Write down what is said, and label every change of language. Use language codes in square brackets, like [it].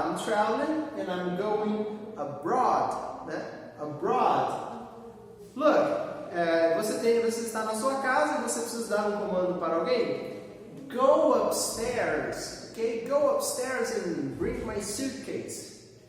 [en] I'm traveling and I'm going abroad. [pt] Né? Abroad. Look, você está na sua casa e você precisa dar um comando para alguém. [en] Go upstairs. Okay? Go upstairs and bring my suitcase.